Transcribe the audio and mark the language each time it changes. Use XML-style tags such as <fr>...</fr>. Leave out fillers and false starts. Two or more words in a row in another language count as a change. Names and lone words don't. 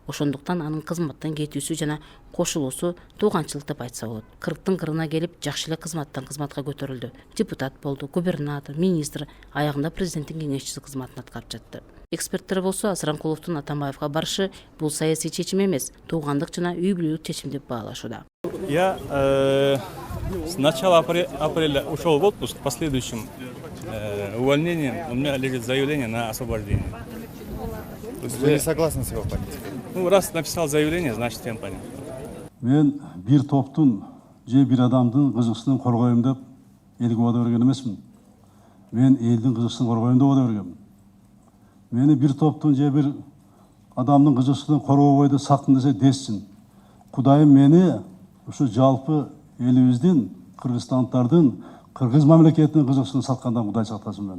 <ky>Ошондуктан анын кызматтан кетүүсү жана кошулуусу тууганчылык деп айтса болот. 40-тын кырына келип, жакшы эле кызматка көтөрүлдү. Депутат болду, губернатор, министр, аягында президенттин кеңешчиси кызматын аткарып жатты. Эксперттер болсо Асуранкуловдун Атамбаевга барышы бул саясий чечим эмес, туугандык жана үй бүлөлүк чечим деп баалашууда.</ky> <ru>Я с начала апреля ушел в отпуск, последующим увольнением у меня лежит заявление на освобождение. Вы не согласны с его политикой? Ну, раз написал заявление, значит, всем понятно.</ru> <ky>Мен бир топтун же бир адамдын кызыкчылыгын коргойм деп элге убада берген эмесмин. Мен элдин кызыкчылыгын коргойм деп убада бергенмин. Мени бир топтун же бир адамдын кызыкчылыгын коргобой да сактын десе десsin. Кудайым мени ушу жалпы элибиздин, кыргызстандардын, кыргыз мамлекетинин кызыкчылыгын саткандан Кудай сактасын мени.</ky>